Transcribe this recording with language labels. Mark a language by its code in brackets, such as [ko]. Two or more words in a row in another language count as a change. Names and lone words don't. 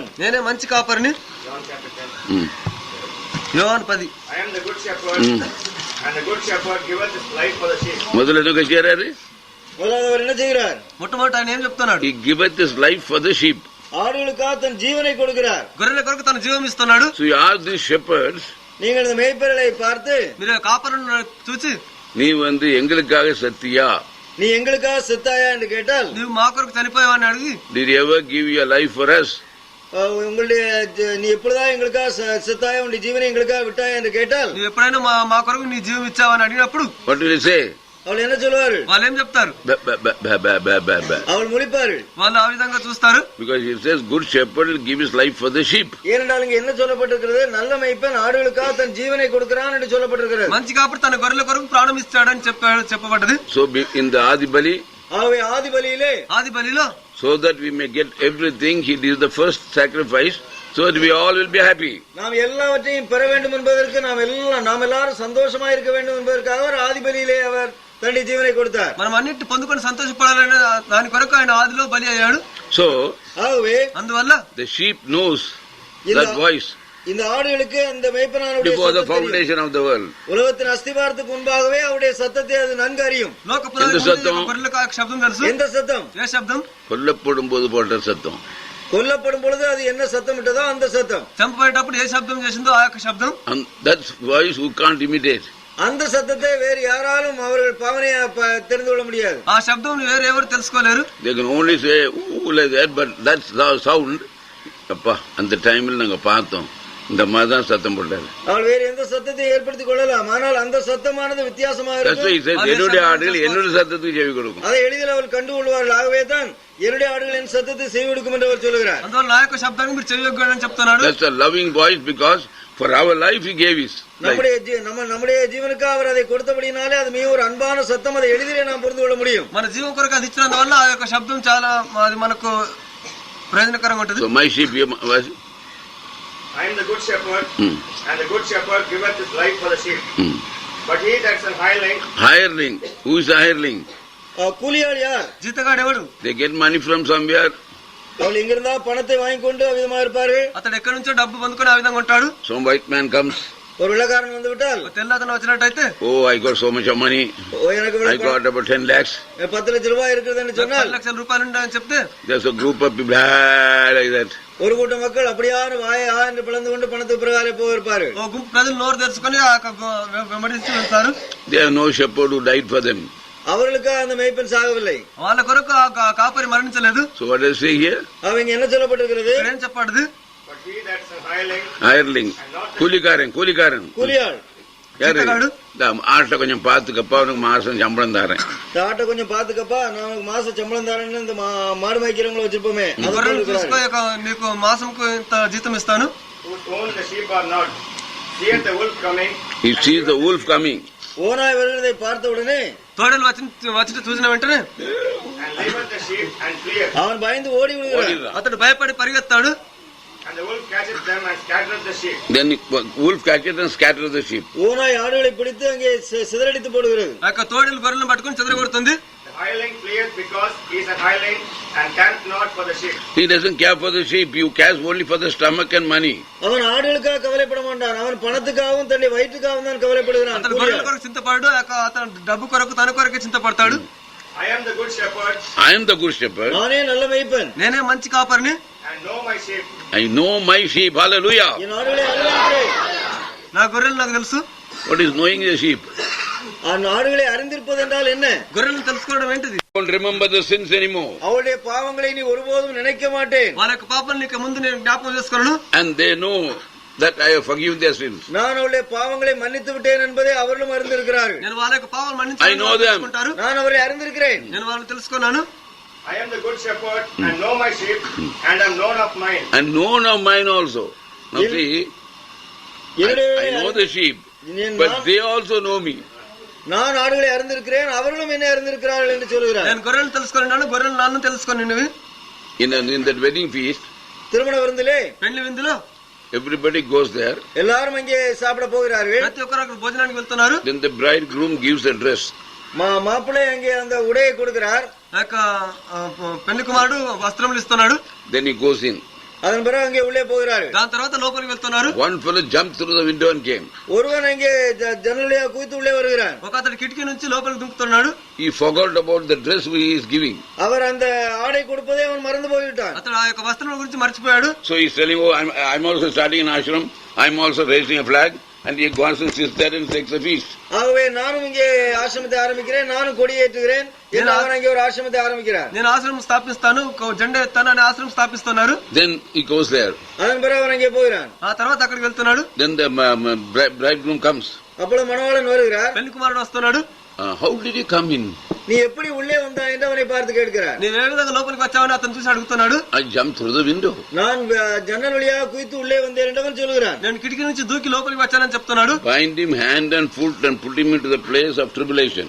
[te] నేనే మంచి కాపరిని. యోహాను 10. [ta] முதல்ல என்ன செய்யறாரு? முதலாவது அவர் என்ன செய்கிறார்? [te] మొట్టమొదటి ఆయన ఏం చెప్తున్నాడు? [en] He giveth his life for the sheep. [ta] ஆடுகளுக்காக தன் ஜீவனை கொடுக்கிறார். [te] గొర్రెల కొరకు తన జీవం ఇస్తున్నాడు. [en] So you ask these shepherds, [ta] நீங்கள் இந்த மேய்ப்பர்களை பார்த்து, [te] మీరు కాపరులను చూసి, [ta] நீ எங்களுக்காக சத்தியா, நீ எங்களுக்காக செத்தாயா என்று கேட்டால், [te] நீ మా కొరకు చనిపోయావని అడిగి, [en] did you ever give your life for us? [ta] உங்களுடைய நீ எப்பொழுதா எங்களுக்காக செத்தாயா, உங்களுடைய ஜீவனை எங்களுக்காக விட்டாயா என்று கேட்டால், [te] நீ எப்பడైనా మా కొరకు నీ జీవం ఇచ్చావని అడిగినప్పుడు [en] what will he say? [ta] அவள் என்ன சொல்வார்கள்? [te] వాళ్ళు ఏం చెప్తారు? [ta] அவள் முழிப்பார்கள். [te] వాళ్ళు ఆ విధంగా చూస్తారు. [en] Because it says good shepherd will give his life for the sheep. [ta] ஏனென்றால் இங்க என்ன சொல்லப்பட்டிருக்கிறது? நல்ல மேய்ப்பன் ஆடுகளுக்காக தன் ஜீவனை கொடுக்கிறான் என்று சொல்லப்பட்டிருக்கிறது. [te] మంచి కాపరి తన గొర్రెల కొరకు ప్రాణం ఇస్తాడని చెప్పబడ్డది. [en] So in the Adi Bali, [ta] ஆதி பலியிலே, [en] so that we may get everything, he did the first sacrifice, so that we all will be happy. [ta] நாம் எல்லாவற்றையும் பெற வேண்டும் என்பதற்கு நாம் எல்லாரும் சந்தோஷமா இருக்க வேண்டும் என்பதற்காக அவர் ஆதி பலியிலே அவர் தன்னுடைய ஜீவனை கொடுத்தார். [te] మనం అన్నిటి పొందుకొని సంతోషపడాలనే దాని కొరకు ఆయన ఆదిలో బలి అయ్యాడు. [en] So [te] అందువల్ల [en] the sheep knows that voice. [ta] இந்த ஆடுகளுக்கு அந்த மேய்ப்பனானுடைய [en] before the foundation of the world. [ta] உலகத்தின் அஸ்திபாரத்துக்கு முன்பாகவே அவருடைய சத்தத்தை அது நன்கு அறியும். [te] లోక పునాది గొర్రెలకు శబ్దం తెలుసు. [ta] எந்த சத்தம்? [te] ఏ శబ్దం? [ta] கொல்லப்படும் போது போட்ட சத்தம். கொல்லப்படும் பொழுது அது என்ன சத்தம் இட்டதோ அந்த சத்தம். [te] చంపబడేటప్పుడు ఏ శబ్దం చేసిందో ఆ యొక్క శబ్దం. [en] That's voice who can't imitate. [ta] அந்த சத்தத்தை வேறு யாராலும் அவர்கள் பாவனையா தெரிந்து கொள்ள முடியாது. [te] ఆ శబ్దం వేరే ఎవరు తెలుసుకోలేరు. [en] They can only say like that, but that's the sound. [ta] அப்பா அந்த டைம்ல நாங்க பார்த்தோம், இந்த மாதிரி தான் சத்தம் போட்டாரு. அவள் வேறு எந்த சத்தத்தை ஏற்படுத்திக் கொள்ளலாம், ஆனால் அந்த சத்தமானது வித்தியாசமாக இருக்கும். என்னுடைய ஆடுகள் என்னுடைய சத்தத்துக்கு செவி கொடுக்கும். அதை எளிதில் அவள் கண்டுகொள்வார்கள். ஆகவே தான் என்னுடைய ஆடுகள் என் சத்தத்தை செவி கொடுக்கும் என்று அவர் சொல்லுகிறார். [te] అందువల్ల నా యొక్క శబ్దానికి మీరు చెవి యొగ్గని చెప్తున్నాడు. [en] That's a loving voice, because for our life he gave his life. [ta] நம்முடைய ஜீவனுக்காக அவர் அதை கொடுத்தபடினாலே அது மிக ஒரு அன்பான சத்தம். அதை எளிதிலே நாம் புரிந்து கொள்ள முடியும். [te] మన జీవం కొరకు అది ఇచ్చినందువల్ల ఆ యొక్క శబ్దం చాలా అది మనకు ప్రయోజనకరంగా ఉంటుంది. [en] So my sheep, I am the good shepherd, and the good shepherd giveth his life for the sheep. But he that's an hireling. Who is a hireling? [ta] கூலியாள் யார்? [te] జీతగాడు ఎవడు? [en] They get money from somewhere. [ta] அவள் எங்கிருந்தா பணத்தை வாங்கி கொண்டு அவ்விதமாக இருப்பார்கள். [te] అతడు ఎక్కడి నుంచో డబ్బు పొందుకొని ఆ విధంగా ఉంటాడు. [en] Some white man comes. [ta] ஒரு வெள்ளக்காரன் வந்து விட்டால், [te] తెల్లతను వచ్చినట్టయితే, [en] oh I got so much of money, I got about 10 lakhs, [ta] 10 லட்சம் ரூபாய் இருக்குதுன்னு சொன்னால், [te] 10 லட்சம் ரூபாయలు ఉన్నాయని చెప్తే, [en] there's a group of people like that. [ta] ஒரு கூட்ட மக்கள் அப்படியான வாயா என்று பிளந்து கொண்டு பணத்துக்கு பிரகாரம் போயிருப்பார்கள். [te] ఓ గుంపు ప్రజలు నోరు తెరుచుకొని వెంబడిస్తూ వెళ్తారు. [en] There are no shepherd who died for them. [ta] அவர்களுக்கு அந்த மேய்ப்பன் சாகவில்லை. [te] వాళ్ళ కొరకు ఆ కాపరి మరణించలేదు. [en] So what does he say here? [ta] அவங்க என்ன சொல்லப்பட்டிருக்கிறது? [te] ఏం చెప్పాడు? [en] But he that's a hireling. Hireling. [ta] கூலிக்காரன். கூலியாள். ஆட்டை கொஞ்சம் பாத்துக்கப்பா, அவனுக்கு மாசம் சம்பளம் தரேன். ஆட்டை கொஞ்சம் பாத்துக்கப்பா, நான் உனக்கு மாசம் சம்பளம் தரேன்னு இந்த மாடு மேய்க்கிறவங்களை வச்சிருப்போமே, [te] నీకు మాసంకు ఇంత జీతం ఇస్తాను. [ta] ஓனாய் வருகிறதை பார்த்த உடனே [te] తోడలు వచ్చి చూసిన వెంటనే [ta] அவன் பயந்து ஓடி விடுகிறான். [te] అతడు భయపడి పరిగెత్తాడు. [ta] ஓனாய் ஆடுகளை பிடித்து அங்கே சிதறடித்து போடுகிறது. [te] తోడలు గొర్రెలను పట్టుకుని చెదరగొడుతుంది. [en] Hireling fleeth because he is a hireling and cares not for the sheep. He doesn't care for the sheep. You cares only for the stomach and money. [ta] அவன் ஆடுகளுக்காக கவலைப்பட மாட்டான். அவன் பணத்துக்காகவும் தன்னுடைய வயிற்றுக்காகவும் தான் கவலைப்படுகிறான். [te] అతను గొర్రెల కొరకు చింతపడు, అతను డబ్బు కొరకు తన కొరకే చింతపడతాడు. [en] I am the good shepherd. I am the good shepherd. [ta] நானே நல்ல மேய்ப்பன். [te] నేనే మంచి కాపరిని. [en] I know my sheep. I know my sheep. Hallelujah. [ta] என் ஆடுகளை அறிந்திருக்கிறேன். [te] నా గొర్రెలు నాకు తెలుసు. [en] What is knowing the sheep? [ta] ఆ ఆடுகளை அறிந்திருப்பது என்றால் என்ன? [te] గొర్రెలను తెలుసుకోవడం ఏంటిది? [en] Don't remember the sins anymore. [ta] அவருடைய பாவங்களை நீ ஒருபோதும் நினைக்க மாட்டேன். [te] వాళ్ళ యొక్క పాపాలను నీకు ముందు నేను జ్ఞాపకం చేసుకోను. [en] And they know that I have forgiven their sins. [ta] நான் அவருடைய பாவங்களை மன்னித்து விட்டேன் என்பதை அவர்களும் அறிந்திருக்கிறார்கள். [te] నేను వాళ్ళ యొక్క పాపాలను మన్నించాను. [en] I know them. [ta] நான் அவரை அறிந்திருக்கிறேன். [te] నేను వాళ్ళని తెలుసుకున్నాను. [en] I am the good shepherd and know my sheep and am known of mine. And known of mine also. Now see, I know the sheep, but they also know me. [ta] நான் ஆடுகளை அறிந்திருக்கிறேன், அவர்களும் என்ன அறிந்திருக்கிறார்கள் என்று சொல்கிறார். [te] నేను గొర్రెలను తెలుసుకున్నాను, గొర్రెలు నన్ను తెలుసుకున్నాను. [en] In that wedding feast, [ta] திருமண விருந்திலே, [te] పెళ్లి విందులో [en] everybody goes there. [ta] எல்லாரும் அங்கே சாப்பிட போகிறார்கள். [te] ప్రతి ఒక్కరు అక్కడ భోజనానికి వెళ్తున్నారు. [en] Then the bridegroom gives a dress. [ta] மாப்பிள்ளை அங்கே அந்த உடையை கொடுக்கிறார். [te] పెళ్లి కుమారుడు వస్త్రములు ఇస్తున్నాడు. [en] Then he goes in. [ta] அதன் பிறகு அங்கே உள்ளே போகிறார்கள். [te] దాని తర్వాత లోపలికి వెళ్తున్నారు. [en] One fellow jumped through the window and came. [ta] ஒருவன் அங்கே ஜன்னலியா குதித்து உள்ளே வருகிறான். [te] ఒక అతడు కిటికీ నుంచి లోపలికి దుంకుతున్నాడు. [en] He forgot about the dress he is giving. [ta] அவர் அந்த ஆடை கொடுப்பதை அவன் மறந்து போய்விட்டான். [te] అతడు ఆ యొక్క వస్త్రముల గురించి మర్చిపోయాడు. [en] So he is telling, oh, I'm also starting an ashram. I'm also raising a flag. And he goes and sits there and takes a feast. [ta] ஆகவே நானும் இங்கே ஆசிரமத்தை ஆரம்பிக்கிறேன், நானும் கொடியேற்றுகிறேன். அவன் அங்கே ஒரு ஆசிரமத்தை ஆரம்பிக்கிறார். [te] నేను ఆశ్రమం స్థాపిస్తాను, జెండా ఎత్తాను అని ఆశ్రమం స్థాపిస్తున్నారు. [en] Then he goes there. [ta] அதன் பிறகு அவன் அங்கே போகிறான். [te] ఆ తర్వాత అక్కడికి వెళ్తున్నాడు. [en] Then the bridegroom comes. [ta] அப்பொழுது மணவாளன் வருகிறார். [te] పెళ్లి కుమారుడు వస్తున్నాడు. [en] How did he come in? [ta] நீ எப்படி உள்ளே வந்தா என்று அவனை பார்த்து கேட்கிறார். [te] நீ ఏ విధంగా లోపలికి వచ్చావని అతను చూసి అడుగుతున్నాడు. [en] I jumped through the window. [ta] நான் ஜன்னல் வழியாக குதித்து உள்ளே வந்தேன் என்று அவன் சொல்கிறான். [te] నేను కిటికీ నుంచి దూకి లోపలికి వచ్చానని చెప్తున్నాడు. [en] Bind him hand and foot and put him into the place of tribulation.